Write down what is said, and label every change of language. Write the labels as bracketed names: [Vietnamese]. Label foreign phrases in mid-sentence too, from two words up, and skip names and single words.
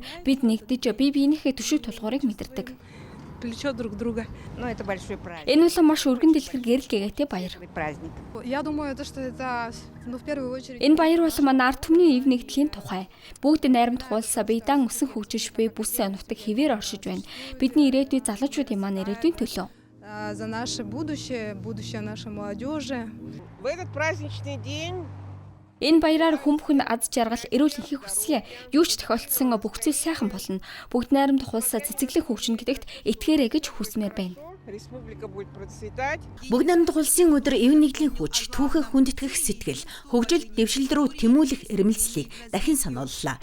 [Mongolian] Бид нэгдэж бие биенийхээ төшөв тулгуурыг мэдэрдэг. Энэ бол маш өргөн дэлгэр гэрэл гээтэй баяр. Энэ баяр бол манай ард түмний эв нэгдлийн тухай. Бүгд найрамдах улсаа бийдан өсөн хөгжиж буй бүс нутаг хэвээр оршиж байна. Бидний ирээдүйн залуучуудын маань ирээдүйн төлөө. [Russian] За наше будущее нашей молодежи. В этот праздничный день [Mongolian] Энэ баяраар хүмүүхэн аз жаргал эрүүл энхийг хүсье. Юу ч тохиолдсон бүх зүйл сайхан болно. Бүгд найрамдах улсаа цэцэглэн хөгжинө гэдэгт итгээрэй гэж хүсмээр байна. Бүгд найрамдах улсын өдөр эв нэгдлийн хүч, түүхээ хүндэтгэх сэтгэл, хөгжил дэвшил рүү тэмүүлэх эрмэлзлийг дахин санууллаа.